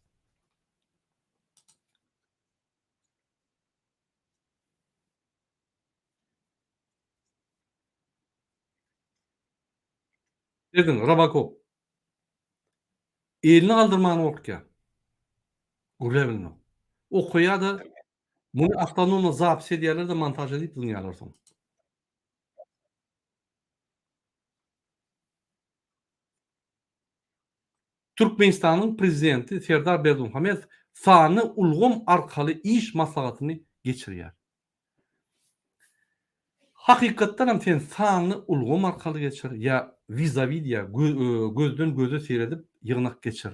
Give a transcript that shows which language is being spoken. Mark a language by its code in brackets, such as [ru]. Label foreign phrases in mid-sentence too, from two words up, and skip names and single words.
[tk] Dedin Rabakov, elini galdyrmagyny gorkýar. Gülebilme. Okuya da bunu [ru] автономно запись [tk] edýärler de montaj edip dinleýärler soň. Türkmenistanyň prezidenti Serdar Berdimuhamedov sany ulgum arkaly iş maslahatyny geçirýär. Hakykatdan hem sen sany ulgum arkaly geçir ýa vizavi diýär, gözden göze seredip ýygnak geçir.